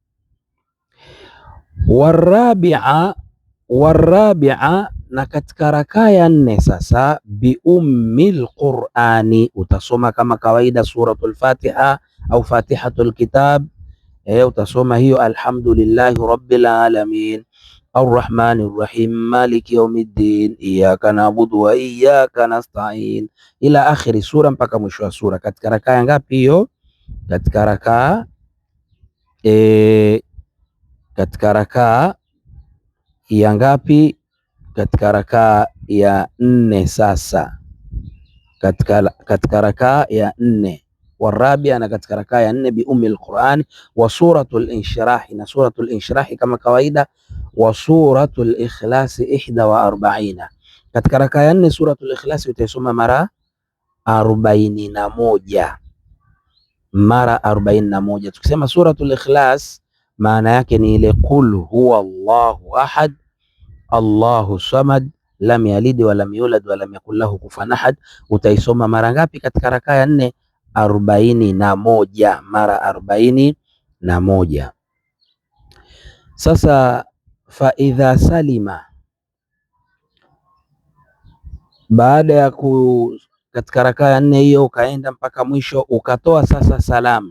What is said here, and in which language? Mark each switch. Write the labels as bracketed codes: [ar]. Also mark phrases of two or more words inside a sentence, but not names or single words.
[sw] Warabia, na katika rakaa ya nne sasa, [ar] بأم القرآن, [sw] utasoma kama kawaida [ar] سورة الفاتحة [sw] au [ar] فاتحة الكتاب. [sw] Utasoma hiyo [ar] الحمد لله رب العالمين الرحمن الرحيم مالك يوم الدين إياك نعبد وإياك نستعين إلى آخر السورة, [sw] mpaka mwisho wa sura. Katika rakaa ngapi hiyo? Katika rakaa katika rakaa ya ngapi? Katika rakaa ya nne. Sasa katika rakaa ya nne, warabia, na katika rakaa ya nne, [ar] بأم القرآن وسورة الانشراح, [sw] na [ar] سورة الانشراح [sw] kama kawaida, [ar] وسورة الإخلاص [sw] 41. Katika rakaa ya nne [ar] سورة الإخلاص [sw] utaisoma mara 41, mara 41. Tukisema [ar] سورة الإخلاص [sw] maana yake ni ile [ar] قل هو الله أحد الله الصمد لم يلد ولم يولد ولم يكن له كفوا أحد. [sw] Utaisoma mara ngapi katika rakaa ya nne? 41, mara 41. Sasa [ar] فإذا سلم, [sw] baada ya katika rakaa ya nne hiyo ukaenda mpaka mwisho ukatoa sasa salamu.